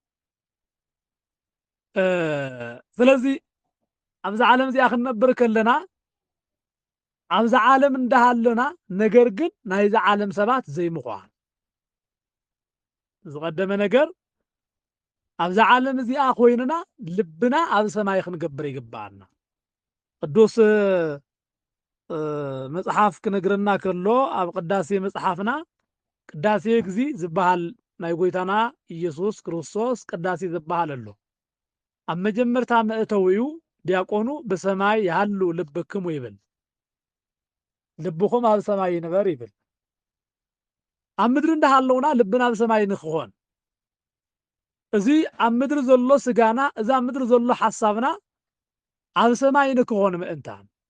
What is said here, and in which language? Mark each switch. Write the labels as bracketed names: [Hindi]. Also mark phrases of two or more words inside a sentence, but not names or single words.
[Tigrinya] ስለዚ ኣብዚ ዓለም እዚኣ ክንነብር ከለና ኣብዚ ዓለም እንዳሃለና ነገር ግን ናይዚ ዓለም ሰባት ዘይምዃን ዝቀደመ ነገር ኣብዚ ዓለም እዚኣ ኮይንና ልብና ኣብ ሰማይ ክንገብር ይግባአና። ቅዱስ መጽሓፍ ክነግረና ከሎ ኣብ ቅዳሴ መጽሓፍና ቅዳሴ ግዚ ዝበሃል ናይ ጎይታና ኢየሱስ ክርስቶስ ቅዳሴ ዝበሃል ኣሎ። ኣብ መጀመርታ መእተዊኡ ዲያቆኑ [Amharic] በሰማይ ያሉ [Tigrinya] ልብክሙ ይብል፣ ልብኹም ኣብ ሰማይ ይንበር ይብል። ኣብ ምድሪ እንዳሃለውና ልብና ኣብ ሰማይ ንክኾን እዚ ኣብ ምድሪ ዘሎ ስጋና እዚ ኣብ ምድሪ ዘሎ ሓሳብና ኣብ ሰማይ ንክኾን ምእንታን